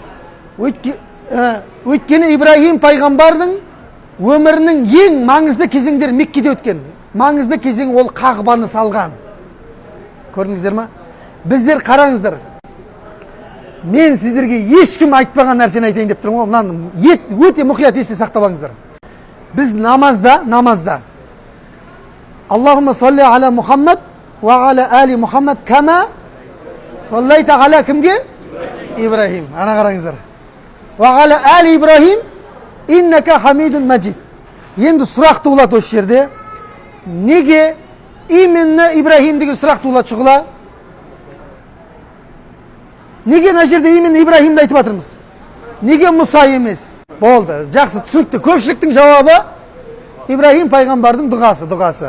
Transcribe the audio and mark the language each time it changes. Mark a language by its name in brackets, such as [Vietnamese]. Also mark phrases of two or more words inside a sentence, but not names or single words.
[Kazakh] Өйткені Ибрахим пайғамбардың өмірінің ең маңызды кезеңдері Меккеде өткен. Маңызды кезең ол Қағбаны салған. Көрдіңіздер ма? Біздер қараңыздар. Мен сіздерге ешкім айтпаған нәрсені айтайын деп тұрмын ғой. Мынаны өте мұқият есте сақтап алыңыздар. Біз намазда [Arabic] اللهم صل على محمد وعلى آل محمد كما صليت على кімге? [Kazakh] Ибрахим. Ана қараңыздар. [Arabic] وعلى آل إبراهيم إنك حميد مجيد. [Kazakh] Енді сұрақ туылады осы жерде. Неге именно Ибрахим деген сұрақ туылады шығыла? Неге мына жерде именно Ибрахимді айтып жатырмыз? Неге Мұса емес? Болды, жақсы, түсінікті. Көпшіліктің жауабы Ибрахим пайғамбардың дұғасы.